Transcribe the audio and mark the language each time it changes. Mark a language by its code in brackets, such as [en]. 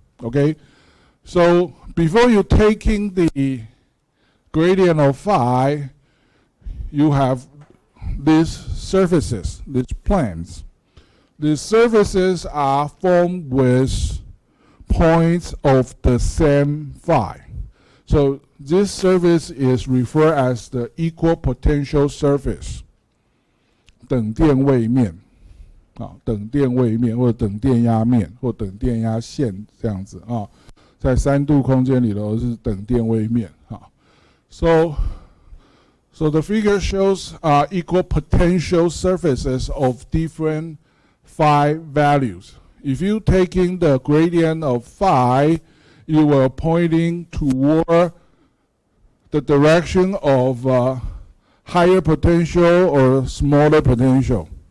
[en] Okay, so before you taking the gradient of phi, you have these surfaces, these planes. These surfaces are formed with points of the same phi. So this surface is referred as the equal potential surface. [zh] 等电位面，等电位面或者等电压面或等电压线这样子啊，在3度空间里头是等电位面啊。 [en] So the figure shows equal potential surfaces of different phi values. If you taking the gradient of phi, you are pointing toward the direction of higher potential or smaller potential.